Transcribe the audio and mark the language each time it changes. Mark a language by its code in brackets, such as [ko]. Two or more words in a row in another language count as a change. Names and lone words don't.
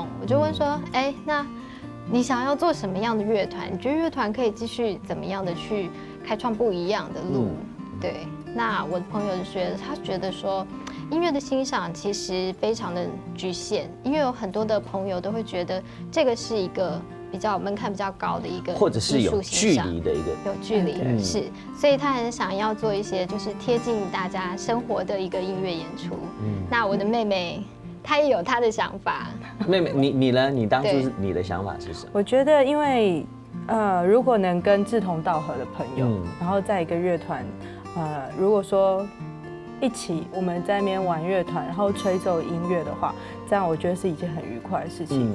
[zh] 我就問說，那你想要做什麼樣的樂團？你覺得樂團可以繼續怎麼樣的去開創不一樣的路？對，那我的朋友就覺得說，音樂的欣賞其實非常的局限，因為有很多的朋友都會覺得這個是一個比較門檻比較高的一個，或者是有距離的一個，有距離是，所以他很想要做一些就是貼近大家生活的一個音樂演出。那我的妹妹她也有她的想法。妹妹，你呢？你當初你的想法是什麼？我覺得因為如果能跟志同道合的朋友，然後在一個樂團。如果說一起我们在那边玩乐团，然后吹奏音乐的话，这样我觉得是一件很愉快的事情。